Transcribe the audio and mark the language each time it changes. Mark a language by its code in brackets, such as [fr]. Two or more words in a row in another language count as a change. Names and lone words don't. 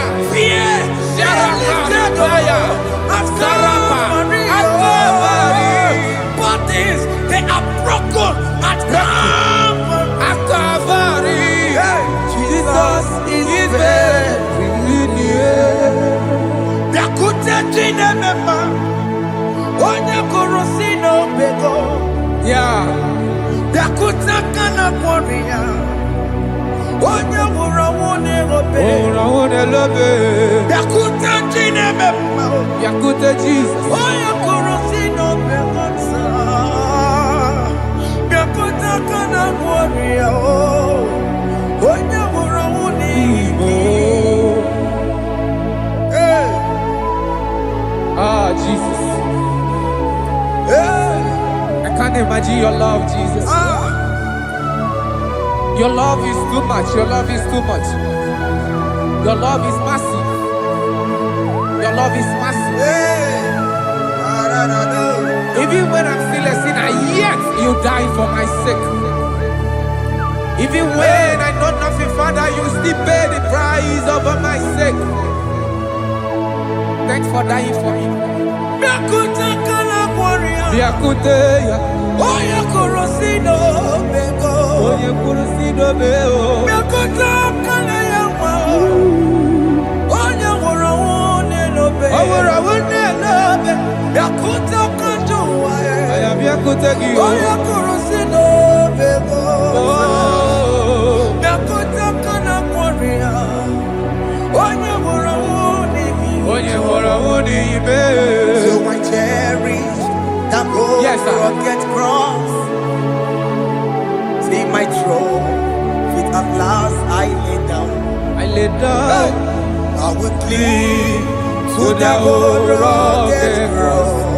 [en] Fear is lifted at Calvary. At Calvary. Bodies, they are broken at Calvary. At Calvary. Jesus is very near. [ig] Bịakwute Chineke ma, onye kụrụ si n'obego. [en] Yeah. [ig] Bịakwute aka na kwọrị ya, onye nwụrụ ọnwụ n'erobe. [en] Oh, I love it. [ig] Bịakwute Chineke ma, Yakute Jesus. onye kụrụ si n'obego taa. Bịakwute aka na kwọrị ya, onye nwụrụ ọnwụ n'igwe. [en] Hey, Ah, Jesus. hey, I can't imagine your love, Jesus. ah. Your love is too much. Your love is too much. Your love is massive. Your love is massive. Hey, Even when I'm still a sinner, yet you died for my sake. Even when I know nothing, Father, you still pay the price over my sake. Thanks for dying for me. [ig] Bịakwute aka na kwọrị ya, Biakute ya. onye kụrụ si n'obego. Onye kwuru si dobe o. Bịakwute aka na ya nwa, onye nwụrụ ọnwụ n'elobe. O nwere ọnwụ n'elobe. Bịakwute aka ndị ụwa ya, Aya biakute gị o. onye kụrụ si n'obego. Oh. Bịakwute aka na kwọrị ya, onye nwụrụ ọnwụ n'ihi. Onye nwụrụ ọnwụ n'ime. [en] So I cherish that Yes, sir. rugged cross. See my throne, feet at last I lay down. I lay down I will cling to the old rugged cross.